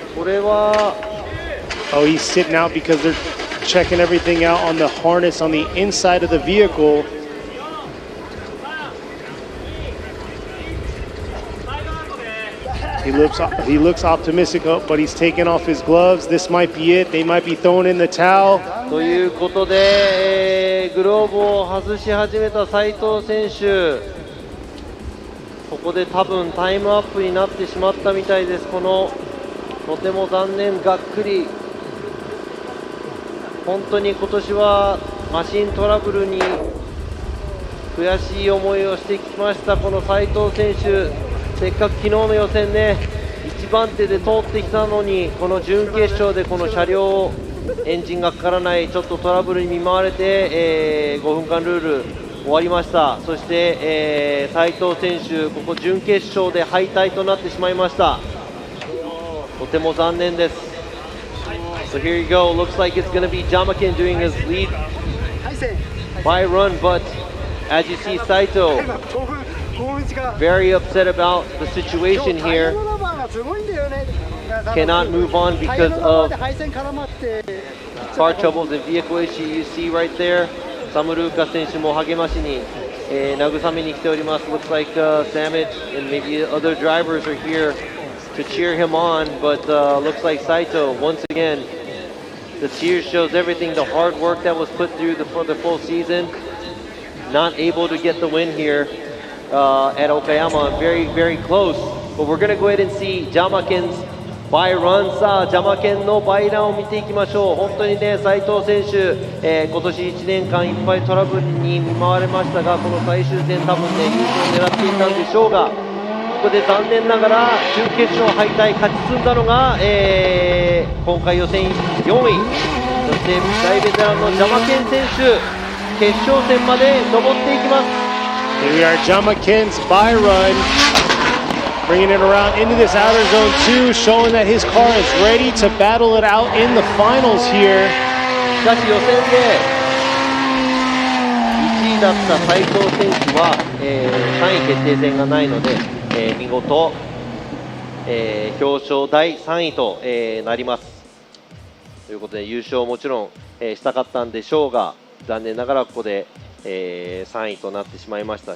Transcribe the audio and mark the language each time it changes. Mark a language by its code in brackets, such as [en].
[en] Oh, he's sitting out because they're checking everything out on the harness on the inside of the vehicle. He looks optimistic, but he's taking off his gloves. This might be it. They might be throwing in the towel. [ja] ということで、グローブを外し始めた斉藤選手、ここで多分タイムアップになってしまったみたいです。このとても残念、がっくり。本当に今年はマシントラブルに悔しい思いをしてきました。この斉藤選手、せっかく昨日の予選ね、1番手で通ってきたのに、この準決勝でこの車両エンジンがかからないちょっとトラブルに見舞われて、5分間ルール終わりました。そして、斉藤選手、ここ準決勝で敗退となってしまいました。とても残念です。 [en] So here you go. Looks like it's going to be Jamaken doing his lead by run, but as you see, Saito very upset about the situation here. Cannot move on because of car troubles and vehicle issue. You see right there, [ja] サムルーカ選手も励ましに、慰めに来ております。 [en] Looks like Samich and maybe other drivers are here to cheer him on, but looks like Saito, once again, the tears shows everything, the hard work that was put through for the full season, not able to get the win here at Okayama, very, very close. But we're going to go ahead and see Jamaken'sバイラン。 [ja] さあ、ジャマケンのバイランを見ていきましょう。本当にね、斉藤選手、今年1年間いっぱいトラブルに見舞われましたが、この最終戦多分ね、優勝を狙っていたんでしょうが、ここで残念ながら準決勝敗退、勝ち進んだのが、今回予選4位、そして大ベテランのジャマケン選手、決勝戦まで登っていきます。 [en] Here we are, Jamaken's by run, bringing it around into this outer zone 2, showing that his car is ready to battle it out in the finals here. [ja] しかし予選で1位だった斉藤選手は、3位決定戦がないので、見事、表彰第3位と、なります。ということで優勝もちろん、したかったんでしょうが、残念ながらここで、3位となってしまいました。